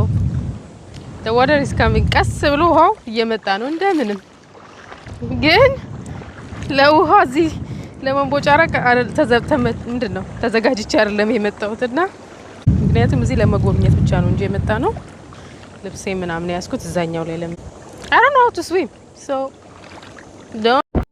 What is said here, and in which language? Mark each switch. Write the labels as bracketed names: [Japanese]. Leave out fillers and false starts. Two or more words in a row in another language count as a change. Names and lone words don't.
[English] The water is coming. [Amharic] ቀስ ብሎ ውሃው እየመጣ ነው እንደምንም ግን ለውሃ እዚህ ለመንቦጫረቅ ምንድነው ተዘጋጅቼ አይደለም የመጣሁትና ምክንያቱም እዚህ ለመጎብኘት ብቻ ነው እንጂ የመጣ ነው ልብሴ ምናምን ያስኩት እዛኛው ላይ [English] I don't know how to swim so don't